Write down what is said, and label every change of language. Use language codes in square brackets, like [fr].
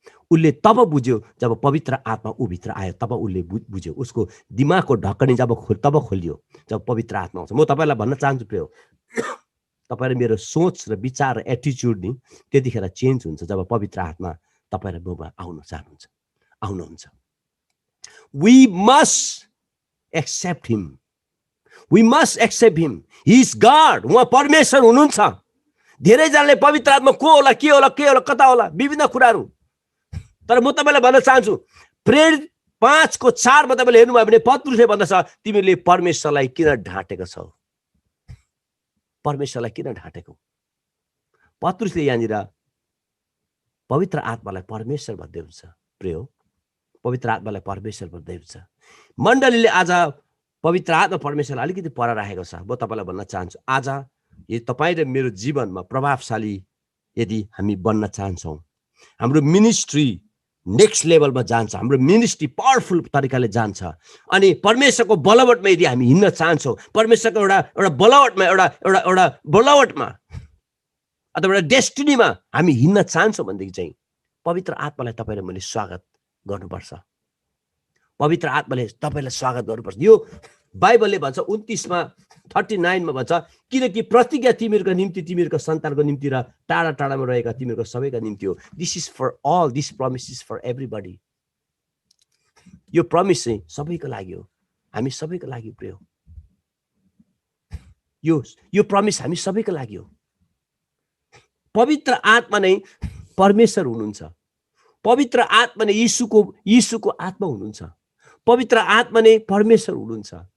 [ne] उसले तब बुझ्यो जब पवित्र आत्मा ऊ भित्र आयो, तब उसले बुझ्यो, उसको दिमागको ढक्कनी तब खोलियो जब पवित्र आत्मा आउँछ। म तपाईँलाई भन्न चाहन्छु प्रिय, तपाईँले मेरो सोच र विचार र एटिच्युड नि त्यतिखेर चेन्ज हुन्छ जब पवित्र आत्मा तपाईँ र ममा आउनुहुन्छ। [en] We must accept him, we must accept him, he is God. [ne] उहाँ परमेश्वर हुनुहुन्छ। धेरैजनाले पवित्र आत्मा को होला, के होला, कता होला, विभिन्न कुराहरू। तर म तपाईँलाई भन्न चाहन्छु, प्रेरित 5:4 मा तपाईँले हेर्नुभयो भने पत्रुसले भन्दछ तिमीले परमेश्वरलाई किन ढाँटेको छौ, परमेश्वरलाई किन ढाँटेको। पत्रुसले यहाँनिर पवित्र आत्मालाई परमेश्वर भन्दै हुन्छ। प्रिय, पवित्र आत्मालाई परमेश्वर भन्दै हुन्छ। मण्डलीले आज पवित्र आत्मा परमेश्वरलाई अलिकति पर राखेको छ। म तपाईँलाई भन्न चाहन्छु, आज यदि तपाईँ र मेरो जीवनमा प्रभावशाली यदि हामी बन्न चाहन्छौँ, हाम्रो मिनिस्ट्री नेक्स्ट लेभलमा जान्छ, हाम्रो मिनिस्ट्री पावरफुल तरिकाले जान्छ, अनि परमेश्वरको बलवटमा यदि हामी हिँड्न चाहन्छौँ, परमेश्वरको एउटा बलवटमा एउटा बलवटमा अथवा एउटा डेस्टिनीमा हामी हिँड्न चाहन्छौँ भनेदेखि चाहिँ पवित्र आत्मालाई तपाईँ र मैले स्वागत गर्नुपर्छ। पवित्र आत्माले तपाईँलाई स्वागत गर्नुपर्छ। यो बाइबलले भन्छ 29:39 भन्छ, किनकि प्रतिज्ञा तिमीहरूको निम्ति, तिमीहरूको सन्तानको निम्ति र टाढा टाढामा रहेका तिमीहरूको सबैका निम्ति हो। [en] This is for all, this promise is for everybody. [ne] यो प्रमिस चाहिँ सबैको लागि हो, हामी सबैको लागि प्रिय। यो प्रमिस हामी सबैको लागि हो। पवित्र आत्मा नै परमेश्वर हुनुहुन्छ। पवित्र आत्मा नै यीशुको आत्मा हुनुहुन्छ। पवित्र आत्मा नै परमेश्वर हुनुहुन्छ।